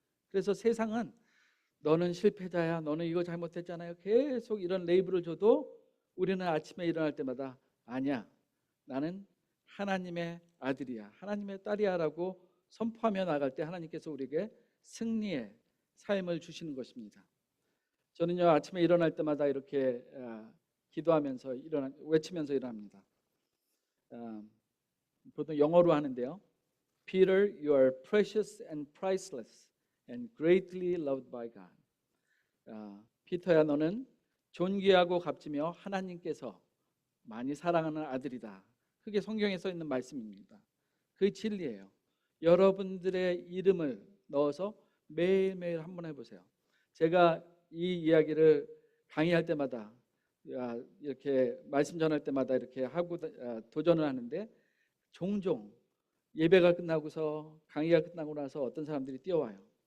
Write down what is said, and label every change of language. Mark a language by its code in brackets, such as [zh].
[ko] 그래서 세상은 너는 실패자야, 너는 이거 잘못했잖아요, 계속 이런 레이블을 줘도 우리는 아침에 일어날 때마다 아니야, 나는 하나님의 아들이야, 하나님의 딸이야 라고 선포하며 나갈 때 하나님께서 우리에게 승리의 삶을 주시는 것입니다. 저는요, 아침에 일어날 때마다 이렇게 기도하면서 외치면서 일어납니다. 보통 영어로 하는데요. [en] Peter, you are precious and priceless and greatly loved by God. [ko] 피터야, 너는 존귀하고 값지며 하나님께서 많이 사랑하는 아들이다. 그게 성경에 써 있는 말씀입니다. 그게 진리예요. 여러분들의 이름을 넣어서 매일매일 한번 해보세요. 제가 이 이야기를 강의할 때마다 이렇게 말씀 전할 때마다 이렇게 하고 도전을 하는데 종종 예배가 끝나고서 강의가 끝나고 나서 어떤 사람들이 뛰어와요.